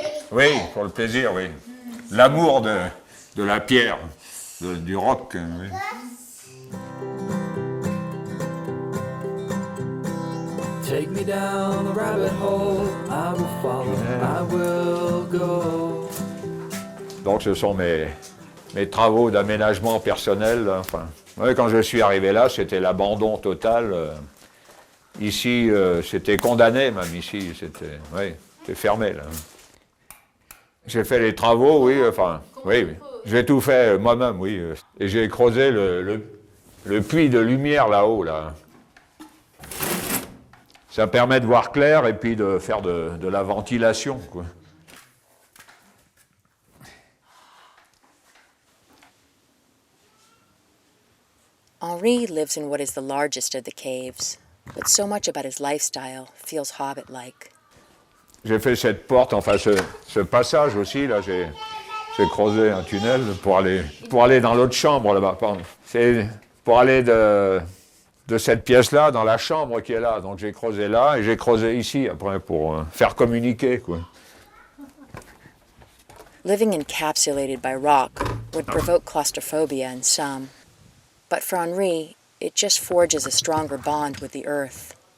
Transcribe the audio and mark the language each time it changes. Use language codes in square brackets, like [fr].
[fr] Oui, pour le plaisir, oui. L'amour de la pierre, du roc. Oui. [en] Take me down the rabbit hole, I will follow, I will go. [fr] Donc ce sont mes travaux d'aménagement personnel. Enfin, ouais, quand je suis arrivé là, c'était l'abandon total. Ici, c'était condamné même ici, c'était fermé là. J'ai fait les travaux, oui, enfin, oui. J'ai tout fait moi-même, oui. Et j'ai creusé le puits de lumière là-haut, là. Ça permet de voir clair et puis de faire de la ventilation, quoi. [en] Henri lives in what is the largest of the caves, but so much about his lifestyle feels hobbit-like. [fr] J'ai fait cette porte, enfin ce passage aussi, là, j'ai creusé un tunnel pour aller dans l'autre chambre là-bas. C'est pour aller de cette pièce-là dans la chambre qui est là. Donc j'ai creusé là et j'ai creusé ici après pour faire communiquer, quoi. [en] Living encapsulated by rock would provoke claustrophobia in some, but for Henri, it just forges a stronger bond with the earth.